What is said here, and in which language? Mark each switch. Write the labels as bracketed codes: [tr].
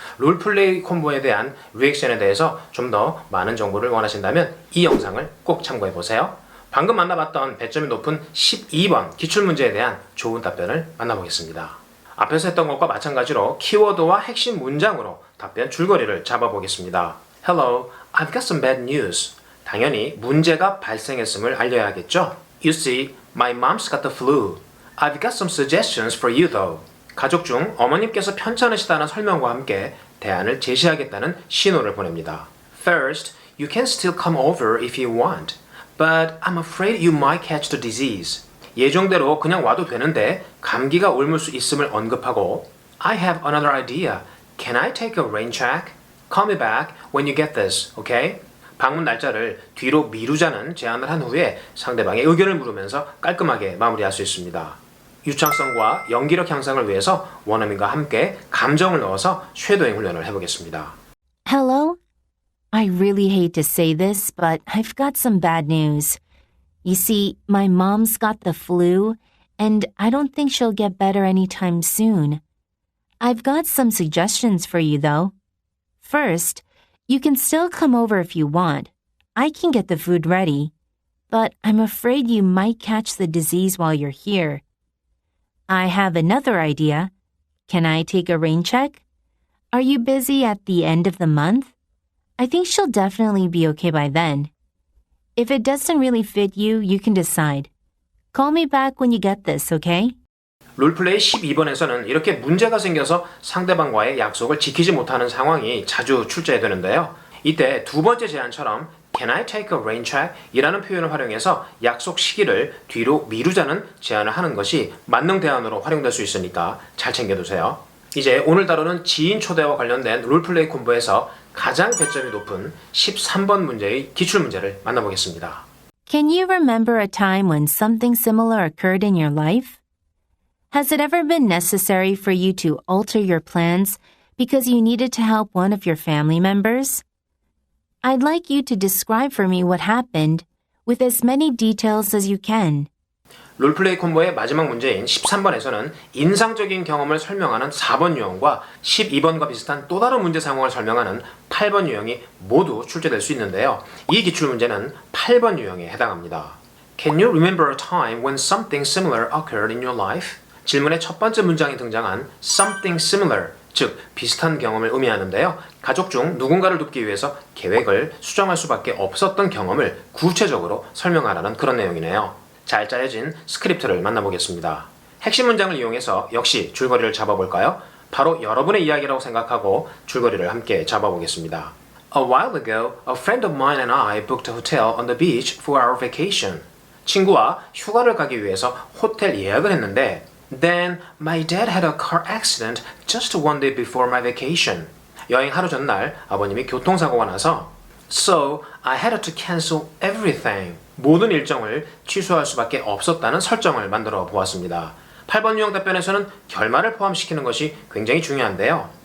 [ko] 롤플레이 콤보에 대한 리액션에 대해서 좀 더 많은 정보를 원하신다면 이 영상을 꼭 참고해 보세요. 방금 만나봤던 배점이 높은 12번 기출문제에 대한 좋은 답변을 만나보겠습니다. 앞에서 했던 것과 마찬가지로 키워드와 핵심 문장으로 답변 줄거리를 잡아보겠습니다. [en] Hello, I've got some bad news. [ko] 당연히 문제가 발생했음을 알려야겠죠? [en] You see, my mom's got the flu. I've got some suggestions for you though. [ko] 가족 중 어머님께서 편찮으시다는 설명과 함께 대안을 제시하겠다는 신호를 보냅니다. [en] First, you can still come over if you want, but I'm afraid you might catch the disease. [ko] 예정대로 그냥 와도 되는데 감기가 옮을 수 있음을 언급하고 [en] I have another idea. Can I take a rain check? Call me back when you get this, okay? [ko] 방문 날짜를 뒤로 미루자는 제안을 한 후에 상대방의 의견을 물으면서 깔끔하게 마무리할 수 있습니다. 유창성과 연기력 향상을 위해서 원어민과 함께 감정을 넣어서 쉐도잉 훈련을 해보겠습니다. [en] Hello? I really hate to say this, but I've got some bad news. You see, my mom's got the flu, and I don't think she'll get better anytime soon. I've got some suggestions for you, though. First, you can still come over if you want. I can get the food ready. but I'm afraid you might catch the disease while you're here. I have another idea. Can I take a rain check? Are you busy at the end of the month? I think she'll definitely be okay by then. If it doesn't really fit you, you can decide. Call me back when you get this, okay? [ko] 롤플레이 12번에서는 이렇게 문제가 생겨서 상대방과의 약속을 지키지 못하는 상황이 자주 출제되는데요. 이때 두 번째 제안처럼 [en] Can I take a rain check? [ko] 이라는 표현을 활용해서 약속 시기를 뒤로 미루자는 제안을 하는 것이 만능 대안으로 활용될 수 있으니까 잘 챙겨두세요. 이제 오늘 다루는 지인 초대와 관련된 롤플레이 콤보에서 가장 배점이 높은 13번 문제의 기출문제를 만나보겠습니다. [en] Can you remember a time when something similar occurred in your life? Has it ever been necessary for you to alter your plans because you needed to help one of your family members? I'd like you to describe for me what happened with as many details as you can. [ko] 롤플레이 콤보의 마지막 문제인 13번에서는 인상적인 경험을 설명하는 4번 유형과 12번과 비슷한 또 다른 문제 상황을 설명하는 8번 유형이 모두 출제될 수 있는데요. 이 기출문제는 8번 유형에 해당합니다. [en] Can you remember a time when something similar occurred in your life? [ko] 질문의 첫 번째 문장에 등장한 something similar, 즉 비슷한 경험을 의미하는데요. 가족 중 누군가를 돕기 위해서 계획을 수정할 수밖에 없었던 경험을 구체적으로 설명하라는 그런 내용이네요. 잘 짜여진 스크립트를 만나보겠습니다. 핵심 문장을 이용해서 역시 줄거리를 잡아볼까요? 바로 여러분의 이야기라고 생각하고 줄거리를 함께 잡아보겠습니다. [en] A while ago, a friend of mine and I booked a hotel on the beach for our vacation. [ko] 친구와 휴가를 가기 위해서 호텔 예약을 했는데 [en] Then my dad had a car accident just one day before my vacation. [ko] 여행 하루 전날 아버님이 교통사고가 나서 [en] So I had to cancel everything. [ko] 모든 일정을 취소할 수밖에 없었다는 설정을 만들어 보았습니다. 8번 유형 답변에서는 결말을 포함시키는 것이 굉장히 중요한데요.